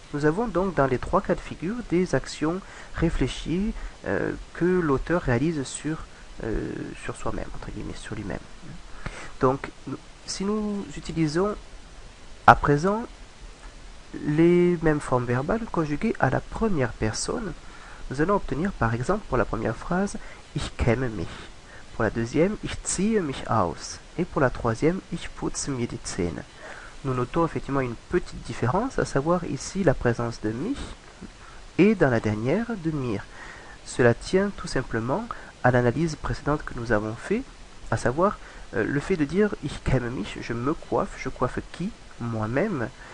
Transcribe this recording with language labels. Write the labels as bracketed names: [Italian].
[French] Nous avons donc dans les trois cas de figure des actions réfléchies que l'auteur réalise sur soi-même, entre guillemets, sur lui-même. Donc, si nous utilisons à présent les mêmes formes verbales conjuguées à la première personne, nous allons obtenir par exemple pour la première phrase [German] Ich kämme mich. [French] Pour la deuxième, [German] Ich ziehe mich aus. [French] Et pour la troisième, [German] Ich putze mir die Zähne. [French] Nous notons effectivement une petite différence, à savoir ici la présence de mich et dans la dernière de mir. Cela tient tout simplement à l'analyse précédente que nous avons fait, à savoir le fait de dire [German] ich kämme mich, [French] je me coiffe, je coiffe qui? Moi-même.